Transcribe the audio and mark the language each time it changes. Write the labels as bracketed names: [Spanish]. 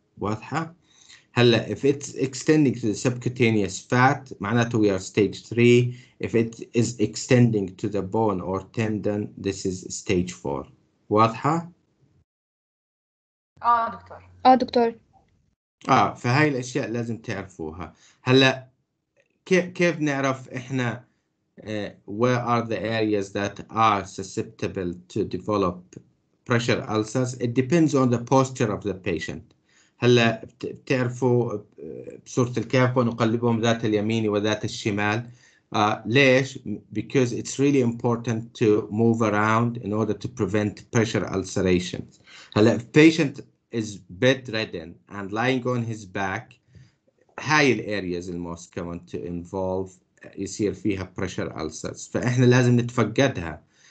[English] واضحة؟ هلا if it's extending to the subcutaneous fat معناته we are stage 3. If it is extending to the bone or tendon, this is stage 4. [Arabic] واضحة؟ دكتور. فهاي الأشياء لازم تعرفوها. هلا كيف نعرف إحنا [English] where are the areas that are susceptible to develop pressure ulcers? It depends on the posture of the patient. [Arabic] هلا بتعرفوا بصورة الكافة نقلبهم ذات اليمين وذات الشمال. ليش؟ [English] Because it's really important to move around in order to prevent pressure ulcerations. هلا if patient is bedridden and lying on his back, هاي الareas most common to involve [Arabic] يصير فيها [English] pressure ulcers، [Arabic] فإحنا لازم نتفقدها.